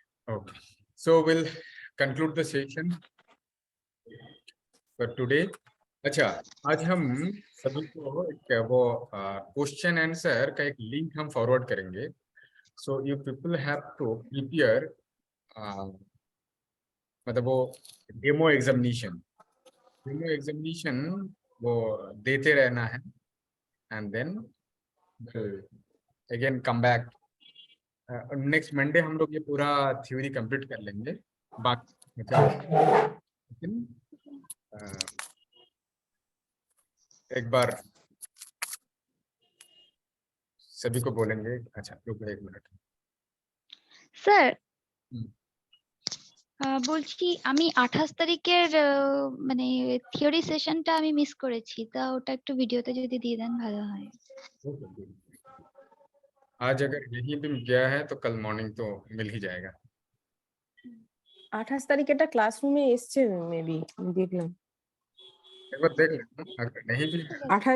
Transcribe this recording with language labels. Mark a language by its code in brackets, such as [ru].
[en] Okay, so we'll conclude the session for today. [hi] अच्छा, आज हम सभी को एक वो क्वेश्चन आंसर का एक लिंक हम फॉरवर्ड करेंगे. [en] So you people have to prepare [hi] मतलब वो डेमो एग्जामिनेशन वो देते रहना है, [en] and then again come back. [hi] Next Monday हम लोग ये पूरा थ्योरी कंप्लीट कर लेंगे. बाकी एक बार सभी को बोलेंगे. अच्छा रुको एक मिनट सर [bn] বলছি আমি 28 তারিখের মানে থিওরি সেশনটা আমি মিস করেছি, তা ওটা একটু ভিডিওতে যদি দিয়ে দেন ভালো হয়। [hi] आज अगर यही भी गया है तो कल मॉर्निंग तो मिल ही जाएगा। [bn] 28 তারিখ এটা ক্লাসরুমে এসছে মেবি, দেখলাম [hi] एक बार देख लेना, अगर नहीं भी है